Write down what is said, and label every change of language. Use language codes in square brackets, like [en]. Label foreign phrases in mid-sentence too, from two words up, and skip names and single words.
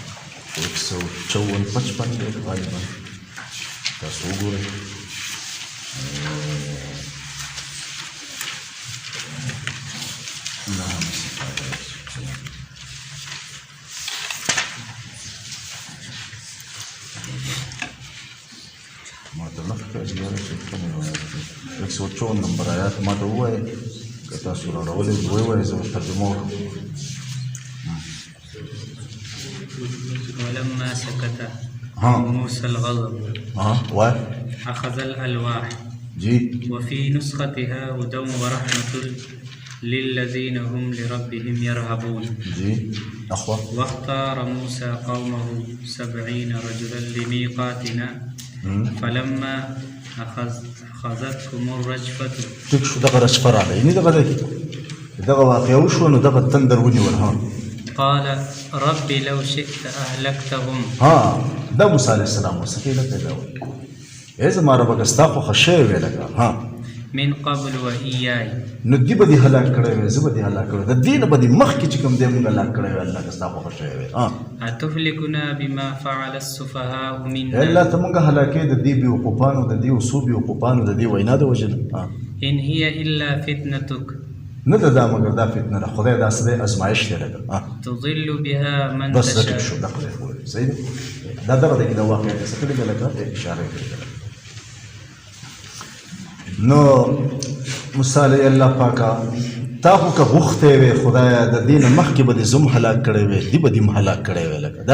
[ps] 154 دی غالبا تاسو وګورئ نهمه سپاره ما ته مخکې اجازه چې کومې روایت دی 154 نمبر آیات ما ته ووایئ که تاسو راوړلی ووایئ زه ترجمه وکړم. [ar] ولما سكت موسى الغضب أخذ الألواح وفي نسختها هدى ورحمة للذين هم لربهم يرهبون واختار موسى قومه 70 رجلا لميقاتنا فلما أخذتهم الرجفة [ps] ټیک شو دغه رجفه راغله یعنې دغه واقعه وشوه نو دغه تندر ونیول [ar] قال رب لو شئت أهلكتهم [ps] دا موسی [ar] علیه السلام [ps] ورڅخه لکه دا وایي ای زما ربه که ستا خوښه شوې وې لکه [ar] من قبل وإياي [ps] نو دې به دې هلاک کړی وی زه به دې هلاک کړی د دې نه به دې مخکې چې کوم دی مونږ هلاک کړی وی الله که ستا خوښه شوې وی [ar] أتهلكنا بما فعل السفهاء منا [ps] الله ته مونږ هلاکې د دې بېوقوفانو د دې څو بېوقوفانو د دې وینا د وجې نه [ar] إن هي إلا فتنتك [ps] نه ده دا مګر دا فتنه ده خدای دا څه دی ازمایش دی لکه [ar] تضل بها من [ps] بس [ar] تشاء [ps] ټیک شو دا خدای خو صحیح دی دا دغه دی کې د واقعیت څه کړي ده لکه اشاره کړې ده. نو موسی علیه الله پاکه تا خو که غوښتی وې خدایه د دې نه مخکې به دې زه هم هلاک کړی وې دې به دې هم هلاک کړی وې لکه دا